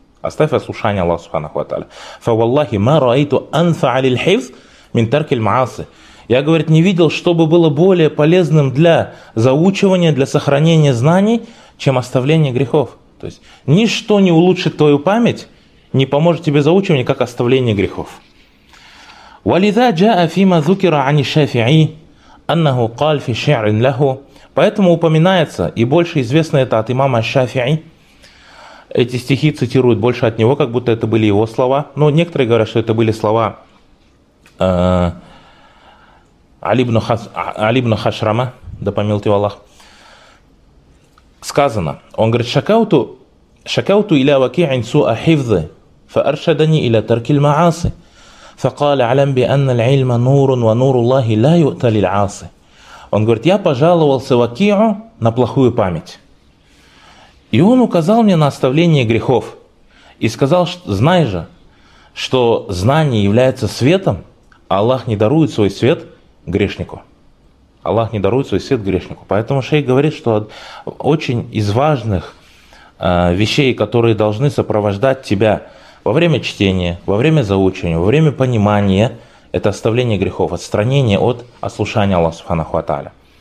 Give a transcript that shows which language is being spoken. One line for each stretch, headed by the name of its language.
Russian: Оставь ослушание Аллаха Субханаху ва Тааля.
Arabic: Фа валлахи ма раиту анфа алиль хифз мин таркуль маасы.
Russian: Я, говорит, не видел, чтобы было более полезным для заучивания, для сохранения знаний, чем оставление грехов. То есть ничто не улучшит твою память, не поможет тебе заучивание, как оставление грехов.
Arabic: ولذا جاء فيما ذكر عن الشافعي أنه قال في شعر له.
Russian: Поэтому упоминается, и больше известно это от имама Шафии. Эти стихи цитируют больше от него, как будто это были его слова. Но некоторые говорят, что это были слова Али ибн Хашрама, да помилует его Аллах. Сказано, он говорит,
Arabic: шакауту иля вакиин суа хифзы, фааршадани иля таркиль маасы. فقال علم بأن العلم نور ونور الله لا يؤتى للعاصي.
Russian: Он говорит, я пожаловался Вакиу на плохую память. И он указал мне на оставление грехов и сказал, знай же, что знание является светом, а Аллах не дарует свой свет грешнику. Аллах не дарует свой свет грешнику. Поэтому шейх говорит, что очень из важных вещей, которые должны сопровождать тебя во время чтения, во время заучивания, во время понимания, это оставление грехов, отстранение от ослушания Аллаха Субханаху ва Тааля.